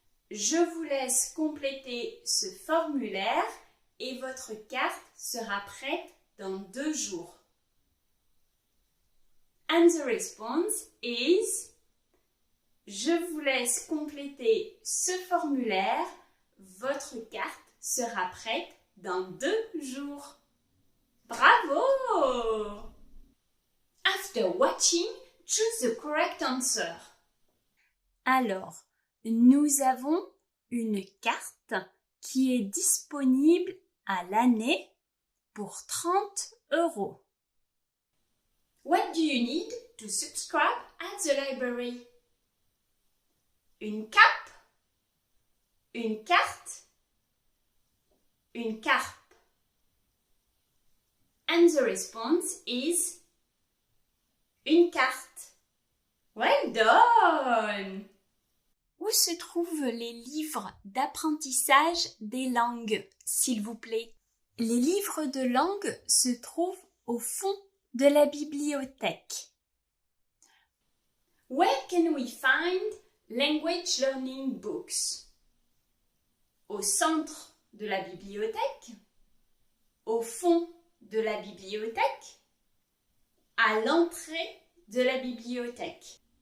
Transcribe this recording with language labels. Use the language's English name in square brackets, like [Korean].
[French] Je vous laisse compléter ce formulaire et votre carte sera prête dans 2 jours. [English] And the response is: [French] je vous laisse compléter ce formulaire, votre carte sera prête dans 2 jours. Bravo! [English] After watching, choose the correct answer. [French] Alors, nous avons une carte qui est disponible à l'année pour 30 €. [English] What do you need to subscribe at the library? [French] Une cape, une carte, une carpe. [English] And the response is [French] une carte. [English] Well done! [French] Où se trouvent les livres d'apprentissage des langues, s'il vous plaît? Les livres de langue se trouvent au fond de la bibliothèque. [English] Where can we find language learning books? [French] Au centre de la bibliothèque, au fond de la bibliothèque, à l'entrée de la bibliothèque.